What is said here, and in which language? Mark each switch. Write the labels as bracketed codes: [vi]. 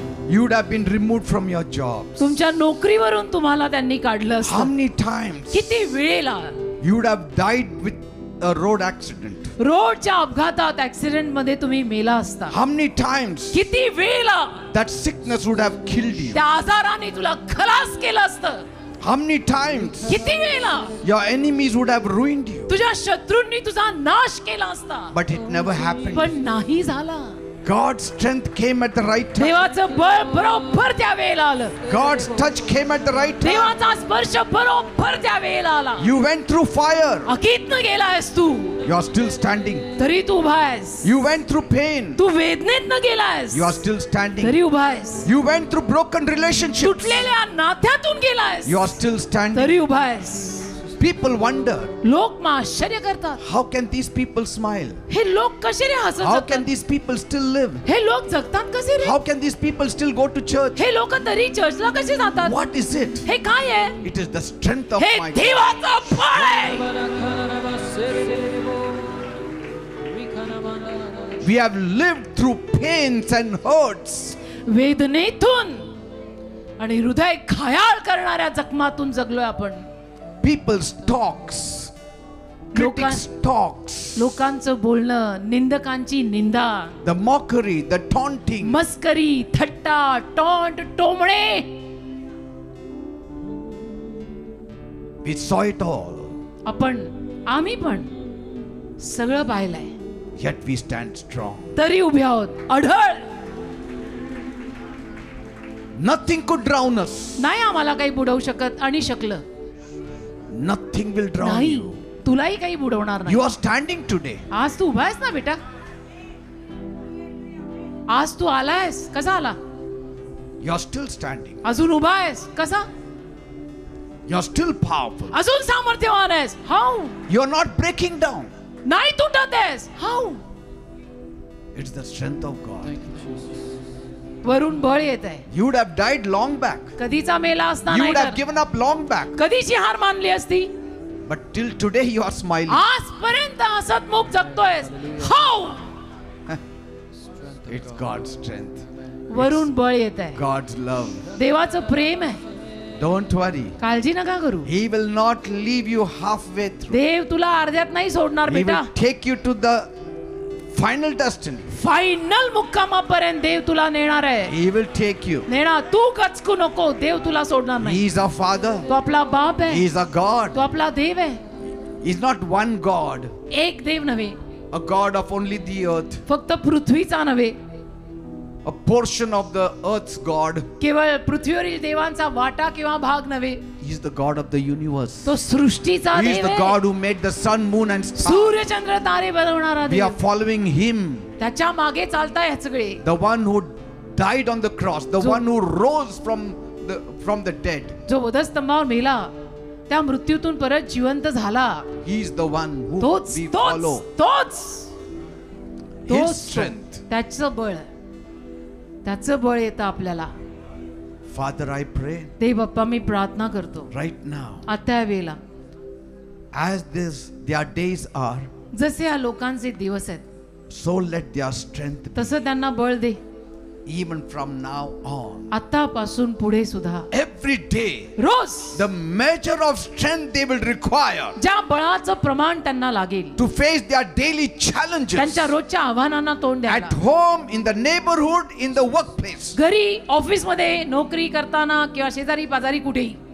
[en] you would have been removed from your jobs? [mr] तुमच्या नोकरीवरून तुम्हाला त्यांनी काढलं [en] How [mr] असतं. [en] many times [mr] किती वेळेला [en] you would have died with a road accident? [mr] रोडच्या अपघातात ऍक्सिडेंट मध्ये तुम्ही मेला असता. [en] How many times [mr] किती वेळेला [en] that sickness would have killed you? [mr] त्या आजाराने तुला खलास केलं असतं. [en] How many times [mr] किती वेळेला [en] your enemies would have ruined you? [mr] तुझ्या शत्रूंनी तुझा नाश केला असता. [en] But it never happened. [mr] पण नाही झाला. [en] God's strength came at the right time. [mr] देवाचं बळ बरोबर त्या वेळेला आलं. [en] God's touch came at the right time. [mr] देवाचा स्पर्श बरोबर त्या वेळेला आला. [en] You went through fire. [mr] अकीतनं गेलायस Tu, [en] You are still standing. [mr] तरी तू उभा आहेस. [en] You went through pain. [mr] Tu वेदनेतनं गेलायस, [en] You are still standing. [mr] तरी उभा आहेस. [en] You went through broken relationships. [mr] तुटलेल्या नात्यातून गेलायस, [en] You are still standing. [mr] तरी उभा आहेस. [en] People wonder, [mr] लोक मग आश्चर्य करतात. [en] how can these people smile? [mr] हे लोक कसे रे हसत [en] How can [mr] जगतात? [en] these people still live? [mr] हे लोक जगतात कसे रे? [en] How can these people still go to church? [mr] हे लोक तरी चर्चला कसे जातात? [en] What is it? [mr] हे काय आहे? [en] It is the strength of [mr] हे [en] my God. [mr] देवाचं फळ आहे. [en] We have lived through pains and hurts. [mr] वेदनेतून आणि हृदय घायाळ करणाऱ्या जखमातून जगलोय आपण. [en] People's talks, critics' talks, [mr] लोकांचं बोलणं, निंदकांची निंदा, [en] the mockery, the taunting. [mr] मस्करी, थट्टा, टॉन्ट, टोमणे, [en] We saw it all, [mr] आम्ही पण सगळं पाहिलंय. [en] yet we stand strong. [mr] तरी उभे आहोत अढळ. [en] Nothing could drown us. [mr] नाही आम्हाला काही बुडवू शकत आणि शकलं [en] Nothing will drown [mr] नाही. [en] you. [mr] तुलाही काही बुडवणार नाही. You are standing today. आज तू उभा आहेस ना बेटा. आज तू आलायस. कसा आला? [en] You are still standing. [mr] अजून उभा आहेस. कसा? [en] You are still powerful. [mr] अजून सामर्थ्यवान आहेस. [en] How? You are not breaking down. [mr] नाही तुटत आहेस. [en] How? It's the strength of God. [mr] वरून बळ येत आहे. [en] You would have died long back. [mr] कधीचा मेला असता [en] You [mr] नाही [en] would have [mr] तर. [en] given up long back. [mr] कधीची हार मानली असती. [en] But till today you are smiling. [mr] आजपर्यंत हसतमुख जगतोयस. [en] How? It's God's strength. [mr] वरून बळ येत आहे. [en] God's love. [mr] देवाचं प्रेम आहे. [en] Don't worry. [mr] काळजी नका करू. [en] He will not leave you halfway through. [mr] देव तुला अर्ध्यात नाही सोडणार [en] He [mr] बेटा. [en] will take you to the final destiny. [mr] Final मुक्कामापर्यंत देव तुला नेणार आहे. [en] He will take you. [mr] नेणार. तू कचकू नको, देव तुला सोडणार नाही. [en] He is our Father. [mr] तो आपला बाप [en] He [mr] आहे, [en] is our God. [mr] तो आपला देव आहे. [en] He is not one God, [mr] एक देव नव्हे, [en] a God of only the earth, [mr] फक्त पृथ्वीचा नव्हे, [en] a portion of the earth's God. [mr] केवळ पृथ्वीवरील देवांचा वाटा किंवा भाग नव्हे, [en] He is the God of the universe. [mr] तो सृष्टीचा [en] He is [mr] देव [en] the [mr] आहे. [en] God who made the sun, moon and stars. [mr] Surya Chandra तारे बनवणारा [en] We are [mr] Dev. [en] following Him, [mr] त्याच्या मागे चालताय सगळे. [en] the one who died on the cross, the one who rose from the dead. [mr] जो वधस्तंभावर मेला, त्या मृत्यूतून परत जिवंत झाला. [en] He is the one who [mr] तोच [en] we [mr] तोच [en] follow. [mr] तोच [en] His [mr] तोच [en] strength. [mr] त्याचं बळ, त्याचं बळ येतं आपल्याला. [en] Father, I pray [mr] देव बाप्पा, मी प्रार्थना करतो [en] right now, [mr] आता या वेळेला, [en] as their days are, [mr] जसे या लोकांचे दिवस आहेत, [en] so let their strength be, [mr] तसं त्यांना बळ दे. [en] even from now on. [mr] आतापासून पुढे सुद्धा [en] Every day, [mr] rose [en] the measure of strength they will require [mr] ज्या बळाचं प्रमाण त्यांना लागेल, [en] to face their daily challenges [mr] त्यांच्या रोजच्या आव्हानांना तोंड [en] at [mr] द्यायला, [en] home, in the neighborhood, in the workplace. [mr] घरी, ऑफिस मध्ये, नोकरी करताना किंवा शेजारी पाजारी कुठेही,